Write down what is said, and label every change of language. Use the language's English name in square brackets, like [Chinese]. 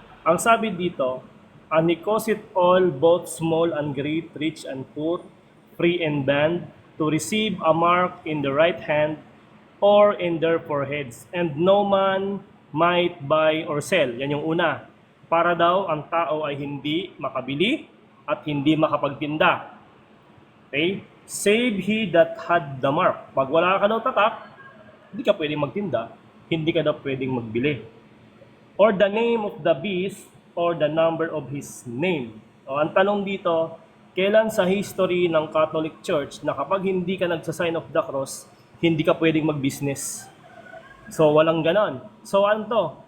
[Filipino] Ang sabi dito, [English] and he caused it all, both small and great, rich and poor, free and bond, to receive a mark in the right hand or in their foreheads, and no man might buy or sell. [Filipino] Yan yung una. Para daw ang tao ay hindi makabili at hindi makapagtinda. [English] Okay? Save he that had the mark. [Filipino] Pag wala ka daw tatak, hindi ka pwedeng magtinda, hindi ka daw pwedeng magbili. [English] Or the name of the beast or the number of his name. [Filipino] O, ang tanong dito, kailan sa history ng Catholic Church na kapag hindi ka nagsa-sign of the cross, hindi ka pwedeng mag-business? So, walang ganon. So, ano to?